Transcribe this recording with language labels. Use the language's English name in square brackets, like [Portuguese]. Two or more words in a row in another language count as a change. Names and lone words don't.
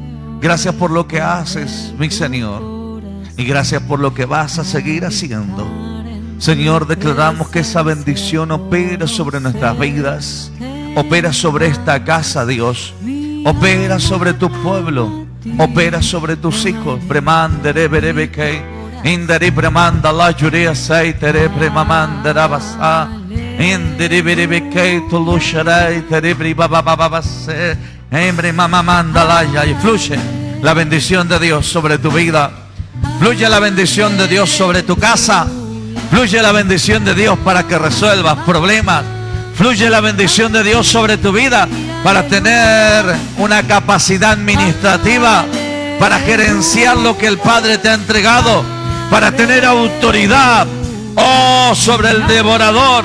[Spanish] Gracias por lo que haces, mi Señor. Y gracias por lo que vas a seguir haciendo. Señor, declaramos que esa bendición opera sobre nuestras vidas. Opera sobre esta casa, Dios. Opera sobre tu pueblo. Opera sobre tus hijos. Premandere berebeke. Indari premanda la jurea saitere premamanda rabasa. Indari berebeke tulusharai terebri babababase. Embre mamamanda la ya. Y fluye la bendición de Dios sobre tu vida. Fluye la bendición de Dios sobre tu casa. Fluye la bendición de Dios para que resuelvas problemas. Fluye la bendición de Dios sobre tu vida para tener una capacidad administrativa, para gerenciar lo que el Padre te ha entregado, para tener autoridad, oh, sobre el devorador.